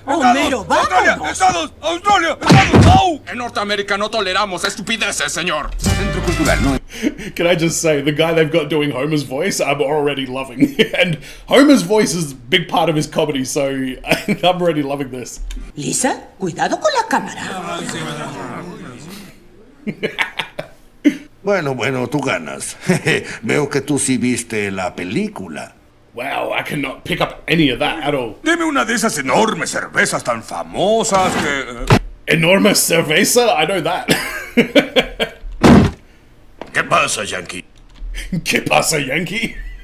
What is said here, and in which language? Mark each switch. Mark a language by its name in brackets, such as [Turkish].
[Spanish] Homero, Australia, vamos. Estados, Australia, Estados, au! En Norteamérica no toleramos estupideces, señor. Centro Cultural, no. [English] Can I just say, the guy they've got doing Homer's voice, I'm already loving. And Homer's voice is a big part of his comedy, so I'm already loving this. [Spanish] Lisa, cuidado con la cámara. Bueno, tú ganas. Veo que tú sí viste la película. [English] Wow, I cannot pick up any of that at all. [Spanish] Deme una de esas enormes cervezas tan famosas que... [English] Enormous cerveza? I know that. [Spanish] ¿Qué pasa, Yankee? ¿Qué pasa, Yankee?